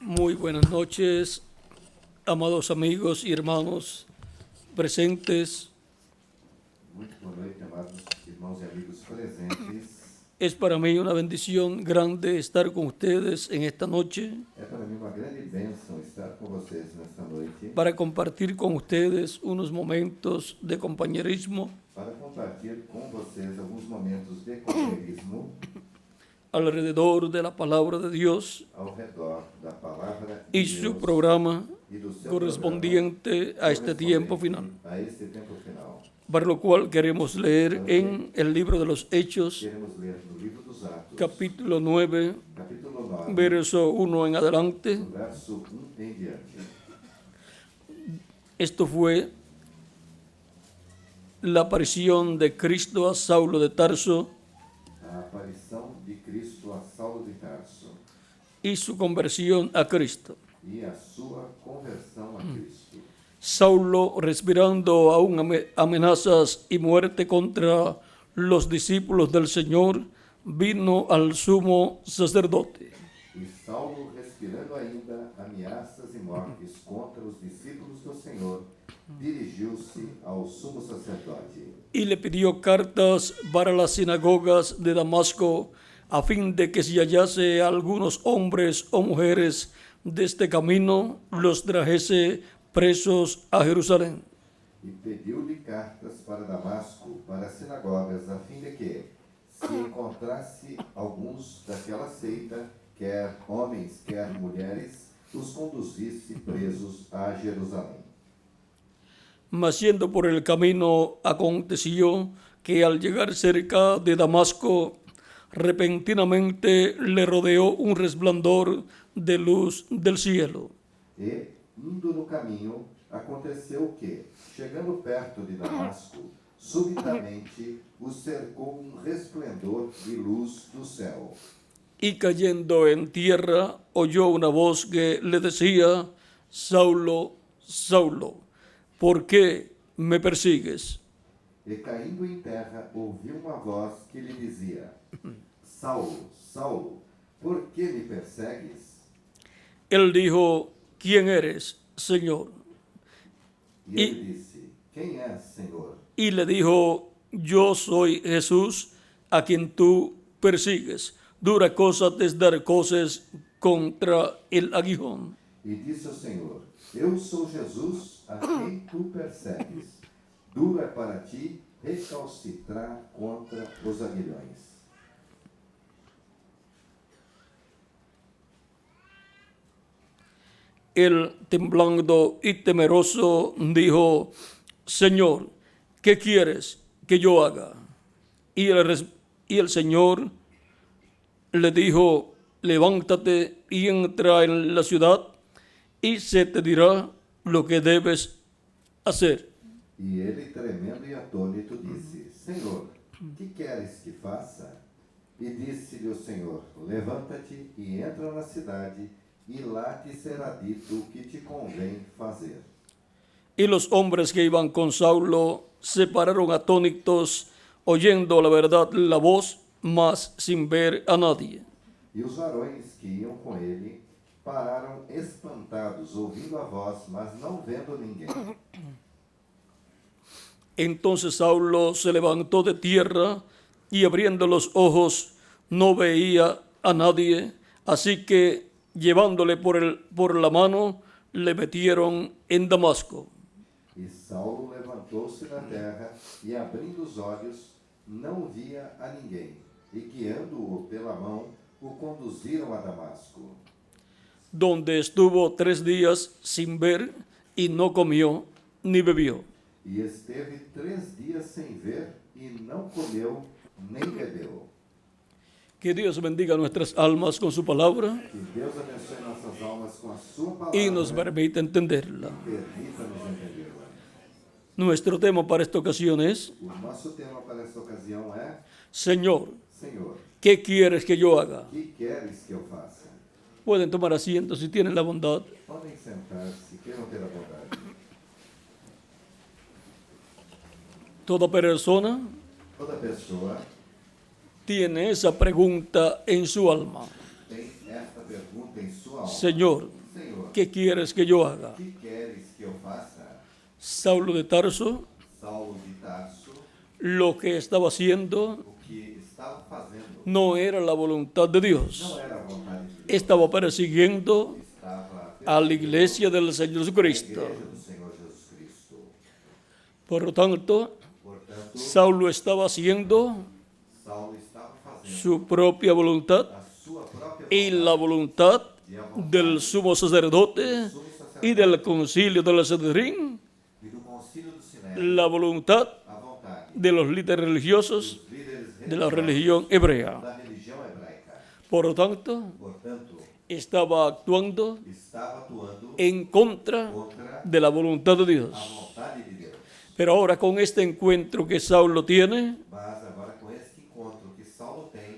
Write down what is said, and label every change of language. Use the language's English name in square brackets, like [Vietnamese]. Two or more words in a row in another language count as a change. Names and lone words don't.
[Spanish] Muy buenas noches, amados amigos y hermanos presentes. [Portuguese] Muito boa noite, amados irmãos e amigos presentes. [Spanish] Es para mí una bendición grande estar con ustedes en esta noche [Portuguese] É para mim uma grande bênção estar com vocês nesta noite [Spanish] para compartir con ustedes unos momentos de compañerismo [Portuguese] para compartilhar com vocês alguns momentos de companheirismo [Spanish] alrededor de la palabra de Dios [Portuguese] ao redor da palavra [Spanish] y de su [Portuguese] Deus [Spanish] programa [Portuguese] e do seu [Spanish] correspondiente [Portuguese] programa [Spanish] a este tiempo final, [Portuguese] correspondente a este tempo final. [Spanish] para lo cual queremos leer en el libro de los Hechos, [Portuguese] Queremos ler no livro dos Atos, [Spanish] capítulo 9, [Portuguese] capítulo 9, [Spanish] verso 1 en adelante. [Portuguese] do verso 1 em diante. [Spanish] Esto fue la aparición de Cristo a Saulo de Tarso [Portuguese] A aparição de Cristo a Saulo de Tarso [Spanish] y su conversión a Cristo. [Portuguese] e a sua conversão a Cristo. [Spanish] Saulo, respirando aún amenazas y muerte contra los discípulos del Señor, vino al sumo sacerdote. [Portuguese] E Saulo, respirando ainda ameaças e mortes contra os discípulos do Senhor, dirigiu-se ao sumo sacerdote [Spanish] Y le pidió cartas para las sinagogas de Damasco, a fin de que si hallase a algunos hombres o mujeres de este camino, los trajese presos a Jerusalén. [Portuguese] e pediu-lhe cartas para Damasco, para as sinagogas, a fim de que, se encontrasse alguns daquela seita, quer homens, quer mulheres, os conduzisse presos a Jerusalém. [Spanish] Mas yendo por el camino, aconteció que al llegar cerca de Damasco, repentinamente le rodeó un resplandor de luz del cielo. [Portuguese] E, indo no caminho, aconteceu que, chegando perto de Damasco, subitamente o cercou um resplendor de luz do céu. [Spanish] Y cayendo en tierra, oyó una voz que le decía: Saulo, Saulo, ¿por qué me persigues? [Portuguese] E caindo em terra, ouviu uma voz que lhe dizia: Saulo, Saulo, por que me persegues? [Spanish] Él dijo: ¿Quién eres, Señor? [Portuguese] E ele disse: Quem és, Senhor? [Spanish] Y le dijo: Yo soy Jesús, a quien tú persigues. Dura cosa te es dar cosas contra el aguijón. [Portuguese] E disse ao Senhor: Eu sou Jesus, a quem tu persegues. Duro é para ti recalcitrar contra os aguilhões. [Spanish] Él, temblando y temeroso, dijo: Señor, ¿qué quieres que yo haga? Y el Señor le dijo: levántate y entra en la ciudad, y se te dirá lo que debes hacer. [Portuguese] E ele, tremendo e atônito, disse: Senhor, que queres que faça? E disse-lhe o Senhor: Levanta-te e entra na cidade, e lá te será dito o que te convém fazer. [Spanish] Y los hombres que iban con Saulo se pararon atónitos, oyendo la verdad la voz, mas sin ver a nadie. [Portuguese] E os varões que iam com ele pararam espantados, ouvindo a voz, mas não vendo ninguém. [Spanish] Entonces Saulo se levantó de tierra y abriendo los ojos no veía a nadie, así que llevándole por la mano le metieron en Damasco. [Portuguese] E Saulo levantou-se da terra e, abrindo os olhos, não via a ninguém. E, guiando-o pela mão, o conduziram a Damasco, [Spanish] Donde estuvo 3 días sin ver y no comió ni bebió. [Portuguese] e esteve 3 dias sem ver, e não comeu nem bebeu. [Spanish] Que Dios bendiga nuestras almas con su palabra [Portuguese] Que Deus abençoe nossas almas com a sua palavra [Spanish] y nos permita entenderla. [Portuguese] permita-nos entendê-la. [Spanish] Nuestro tema para esta ocasión es: [Portuguese] O nosso tema para esta ocasião é: [Spanish] Señor, [Portuguese] Senhor, [Spanish] ¿qué quieres que yo haga? [Portuguese] que queres que eu faça? [Spanish] Pueden tomar asiento si tienen la bondad. [Portuguese] Podem sentar-se, queiram ter a bondade. [Spanish] Toda persona [Portuguese] Toda pessoa [Spanish] tiene esa pregunta en su alma. [Portuguese] tem esta pergunta em sua alma. [Spanish] Señor, [Portuguese] Senhor, [Spanish] ¿qué quieres que yo haga? [Portuguese] que queres que eu faça? [Spanish] Saulo de Tarso, [Portuguese] Saulo de Tarso, [Spanish] lo que estaba haciendo [Portuguese] o que estava fazendo [Spanish] no era la voluntad de [Portuguese] não [Spanish] Dios. [Portuguese] era a vontade de Deus. [Spanish] Estaba persiguiendo [Portuguese] Estava [Spanish] a la iglesia del Señor [Portuguese] a [Spanish] Jesucristo. [Portuguese] igreja do Senhor Jesus Cristo. [Spanish] Por lo tanto, [Portuguese] Portanto, [Spanish] Saulo estaba haciendo [Portuguese] Saulo estava fazendo [Spanish] su propia voluntad [Portuguese] a sua própria [Spanish] y la voluntad [Portuguese] e a vontade [Spanish] del sumo sacerdote [Portuguese] do sumo sacerdote [Spanish] y del concilio del Sanedrín, [Portuguese] e do concílio do Sinédrio, [Spanish] la voluntad [Portuguese] a vontade [Spanish] de los líderes religiosos [Portuguese] dos líderes [Spanish] de la [Portuguese] religiosos [Spanish] religión hebrea. [Portuguese] da religião hebraica. [Spanish] Por lo tanto, [Portuguese] Portanto, [Spanish] estaba actuando [Portuguese] estava atuando [Spanish] en contra [Portuguese] contra [Spanish] de la voluntad de [Portuguese] a [Spanish] Dios. [Portuguese] vontade de Deus. [Spanish] Pero ahora con este encuentro que Saulo tiene [Portuguese] Mas agora com esse encontro que Saulo tem